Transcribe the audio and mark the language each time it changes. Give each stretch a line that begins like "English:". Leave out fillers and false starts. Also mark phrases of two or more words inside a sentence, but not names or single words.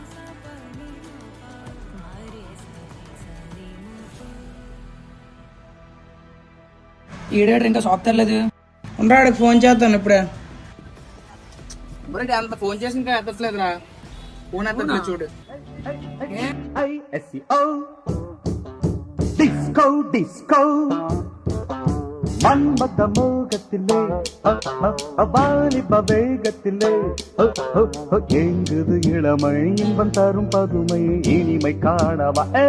Telugu: ఈడేటర్ ఇంకా షాప్ తెరలేదు. ఉండరాడికి ఫోన్ చేద్దాను ఇప్పుడే. అంత ఫోన్ చేసి ఇంకా ఎత్తట్లేదురా. ఫోన్ ఎత్తట్లేదు చూడు.
English: disco disco
Tamil: மன்மத மோகத்திலே வாலிப வேகத்திலே எங்குது இளமை இன்பம் தரும் பதுமை இனிமை காணவா